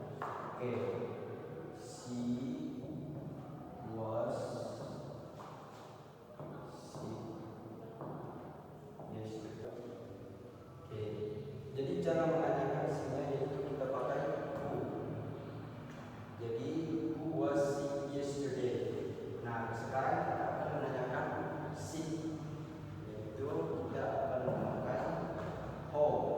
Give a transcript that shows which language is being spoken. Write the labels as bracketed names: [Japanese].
[English] Oke, she was sick yesterday. [Indonesian] Oke, jadi cara menanyakan isinya yaitu kita pakai who. Jadi [English] who was sick yesterday. [Indonesian] Nah, sekarang kita akan menanyakan sick, yaitu kita akan memakai how.